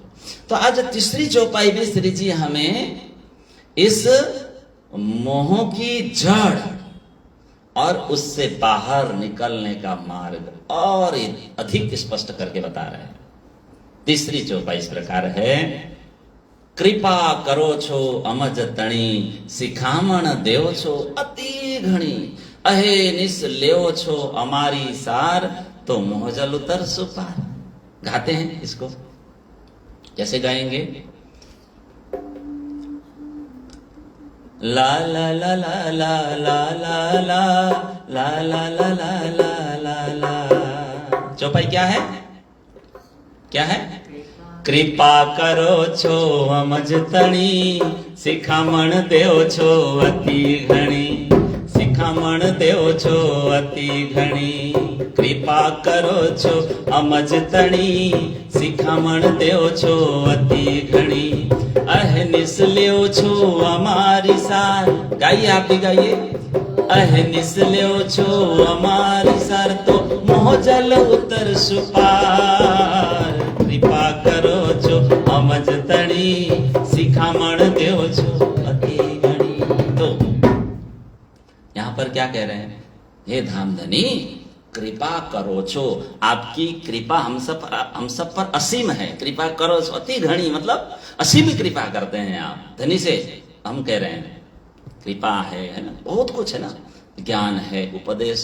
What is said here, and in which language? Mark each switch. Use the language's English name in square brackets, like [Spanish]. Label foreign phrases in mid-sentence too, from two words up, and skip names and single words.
[Hindi] तो आज तीसरी चौपाई में श्री जी हमें इस मोह की जड़ और उससे बाहर निकलने का मार्ग और अधिक स्पष्ट करके बता रहे हैं। तीसरी चौपाई इस प्रकार है। [Gujarati] કૃપા કરો છો અમજ તણી, સિખામણ દેવ છો અતિ ઘણી, અહે નિસ લેઓ છો અમારી સાર, તો મોહજલ ઉતર સુપાર। [Hindi] गाते हैं इसको, कैसे गाएंगे? ला ला ला ला ला ला ला ला ला ला ला ला ला ला। चौपाई क्या है? क्या है? [Gujarati] કૃપા કરો છો અમજ તણી, સિખામણ દેવ છો અતિ ઘણી, સિખામણ દેવ છો અતિ ઘણી। કૃપા કરો છો અમજ તણી, સિખામણ દેવ છો અતિ ઘણી, અહનિસ લ્યો છો અમારી સાર। [Hindi] गाइए, आप भी गाइए। [Gujarati] અહનિસ લ્યો છો અમારી સાર, તો મોહજલ ઉતર સુપાર। કૃપા કરો છો અમજ તણી, સિખામણ દેવ છો અતિ ઘણી। [Hindi] तो यहां पर क्या कह रहे हैं? हे धामधनी, [Gujarati] કૃપા કરો છો, [Hindi] आपकी कृपा हम सब पर असीम है। [Gujarati] કૃપા કરો છો અતિ ઘણી, [Hindi] मतलब असीम कृपा करते हैं आप। धनी से हम कह रहे हैं कृपा है ना, बहुत कुछ है ना, ज्ञान है, उपदेश।